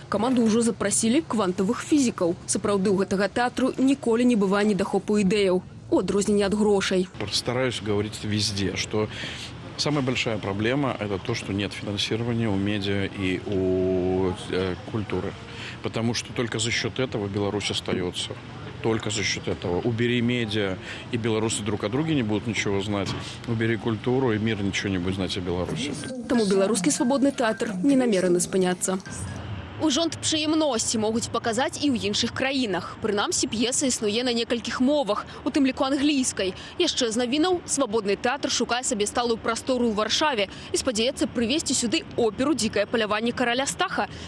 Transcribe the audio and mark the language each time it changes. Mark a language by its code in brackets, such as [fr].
[be] Каманду ўжо запрасілі квантавых фізікаў. Сапраўды ў гэтага тэатру ніколі не бывае недахопу ідэяў, у адрозненне ад грошай. [ru] Стараюсь говорить везде, что Самая большая проблема – это то, что нет финансирования у медиа и у культуры. Потому что только за счет этого Беларусь остается. Только за счет этого. Убери медиа, и белорусы друг о друге не будут ничего знать. Убери культуру, и мир ничего не будет знать о Беларуси. [be] Тому беларускі свабодны тэатр не намераны спыняцца. Ужонт прыемнасці могуць паказаць і ў іншых краінах. Прынамсі, п'еса існуе на некалькіх мовах, у тым ліку англійскай. Яшчэ з навінаў свабодны тэатр шукае сабе сталую прастору ў Варшаве і спадзяецца прывесці сюды оперу «Дзікае паляванне караля Стаха».